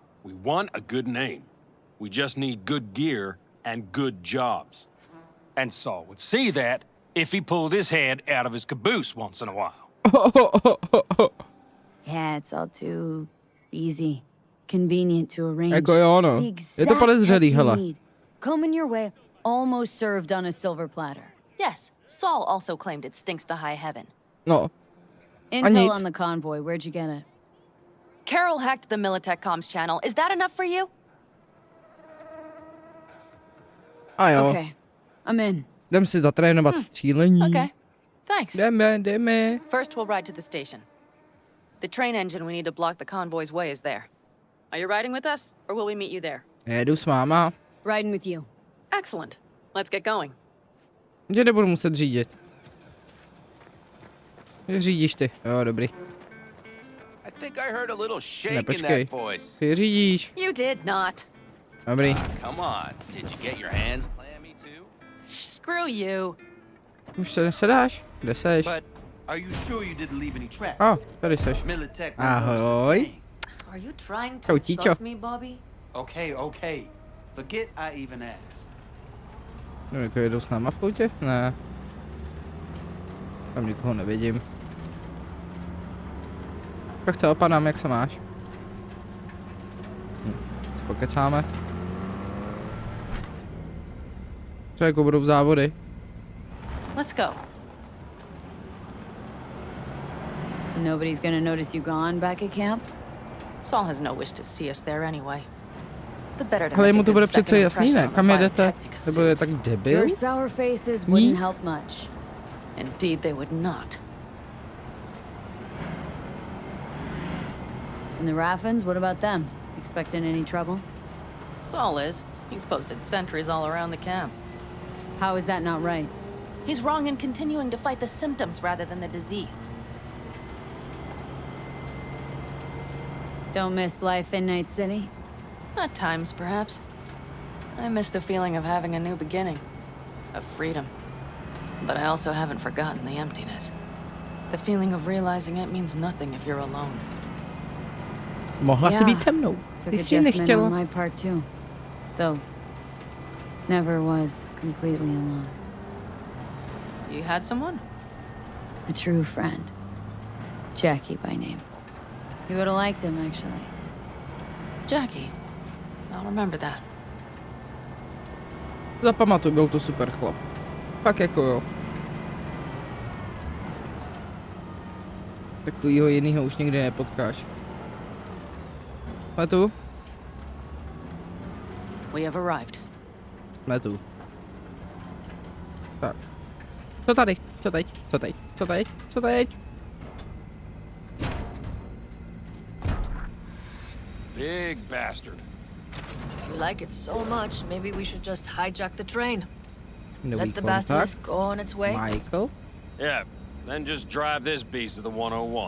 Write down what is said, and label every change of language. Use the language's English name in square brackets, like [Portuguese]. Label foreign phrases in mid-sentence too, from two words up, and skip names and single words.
[English] We want a good name. We just need good gear and good jobs. And Saul would see that if he pulled his head out of his caboose once in a while. Yeah, it's all too... easy. Convenient to arrange. [Czech] Jako jo, no. [English] The [Czech] Je [English] exact [Czech] to podezřelý, [English] tech you [Czech] hele. [English] need. Coming your way, almost served on a silver platter. Yes, Saul also claimed it stinks to high heaven. [Czech] No, [English] Intel [Czech] nic. [English] on the convoy, where'd you get it? Carol hacked the Militech comms channel. Is that enough for you? [Czech] a jo. [English] Okay, I'm in. [Czech] Jdem si zatrénovat střílení. [English] Okay, thanks. [Czech] Jdeme. [English] First, we'll ride to the station. The train engine we need to block the convoy's way is there. Are you riding with us, or will we meet you there? [Czech] Jedu s máma. [English] Riding with you. Excellent. Let's get going. [Czech] Že nebudu muset řídit. Řídíš ty. Jo, dobrý. [English] I think I heard a little shake [Czech] Ne, [English] in [Czech] počkej. [English] that voice. [Czech] Ty řídíš. [English] You did not. [Czech] Dobrý. [English] Come on, did you get your hands clammy too? Screw you. [Czech] Už se nesedáš? Kde seš? But are you sure you didn't leave any tracks? A, tady seš. Militech. Ahoj. [English] Are you trying to [Czech] Čau, Tíčo. [English] insult me, Bobby? Okay. Forget I even asked. [Czech] No, jako jedou s náma v autě? Ne. Tam nikoho nevidím. Tak co, opadám, jak se máš? Si pokecáme. Co jako budou závody? [English] Let's go. Nobody's gonna notice you gone back at camp? Saul has no wish to see us there anyway. The better to [Czech] Ale [English] make [Czech] mu [English] a [Czech] to [English] good [Czech] bude [English] second [Czech] přece jasný, [English] impression [Czech] ne? [English] on the [Czech] Kam jedete? [English] Biotechnica [Czech] Nebo je [English] suits. [Czech] tak debil? [English] Your sour faces wouldn't help much. Indeed, they would not. And the Raffins, what about them? Expecting any trouble? Saul is. He's posted sentries all around the camp. How is that not right? He's wrong in continuing to fight the symptoms rather than the disease. Don't miss life in Night City? At times, perhaps. I miss the feeling of having a new beginning. Of freedom. But I also haven't forgotten the emptiness. The feeling of realizing it means nothing if you're alone. [Czech] Mohla si být se mnou. [English] Took [Czech] Ty jsi [English] adjustment on [Czech] nechtěla. [English] my part too. Though, never was completely alone. You had someone? A true friend. Jackie by name. You would have liked him, actually. Jackie. I'll remember that. [Czech] Zapamatuj, byl to super chlap. Fakt jako jo. Takovýho jinýho už nikdy nepotkáš. Jsme tu? [English] We have arrived. [Czech] Jsme tu. Tak. Co tady? Co teď? Co teď? Co teď? Co teď? [English] Big bastard. If you like it so much, maybe we should just hijack the train. [Czech] Nový [English] Let the [Czech] kontakt. [English] Basilisk go on its way. Michael. Yeah, then just drive this beast to the 101.